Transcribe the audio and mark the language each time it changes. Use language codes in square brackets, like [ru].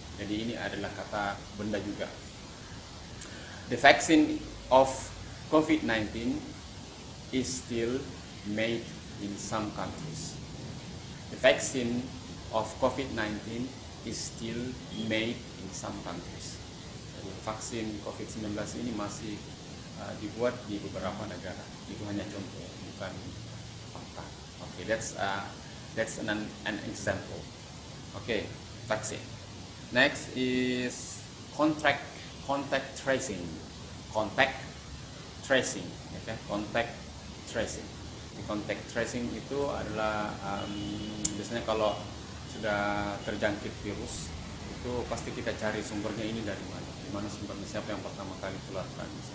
[id] Jadi ini adalah kata benda juga. [en] The vaccine of COVID-19 is still made in some countries. The vaccine of COVID-19 is still made in some countries. [id] Jadi vaksin COVID-19 ini masih dibuat di beberapa negara. Itu hanya contoh, bukan fakta. [en] Okay, that's an example. Okay, vaccine. Next is contact tracing. Contact tracing. Okay, contact tracing. [id] Contact tracing itu adalah biasanya kalau sudah terjangkit virus itu pasti kita cari sumbernya ini dari mana, di mana sumbernya, siapa yang pertama kali tularkan.